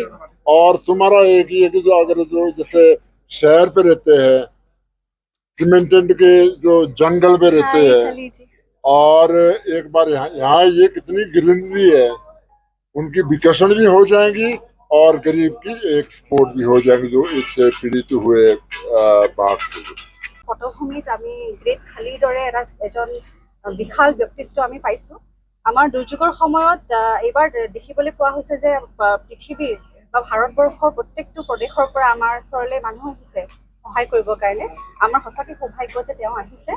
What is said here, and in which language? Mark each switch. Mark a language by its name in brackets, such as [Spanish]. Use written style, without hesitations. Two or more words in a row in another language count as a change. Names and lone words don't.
[Hindi] और तुम्हारा एक ही है कि जो अगर जो जैसे शहर पे रहते हैं, सीमेंटेड के जो जंगल में रहते हैं, और एक बार यहाँ यहाँ ये कितनी ग्रीनरी है, उनकी विकसन भी हो जाएंगी और गरीब की एक सपोर्ट भी हो जाएगी जो इससे पीड़ित हुए बाढ़ से। [Assamese] পটভূমিত আমি গ্ৰেট খালিৰ দৰে এজন বিশাল ব্যক্তিত্ব আমি পাইছো। আমাৰ দুৰ্যোগৰ সময়ত এইবাৰ দেখিবলৈ পোৱা হৈছে যে পৃথিৱীৰ বা ভাৰতবৰ্ষৰ প্ৰত্যেকটো প্ৰদেশৰ পৰা আমাৰ ওচৰলৈ মানুহ আহিছে সহায় কৰিবৰ কাৰণে। আমাৰ সঁচাকৈ সৌভাগ্য যে তেওঁ আহিছে।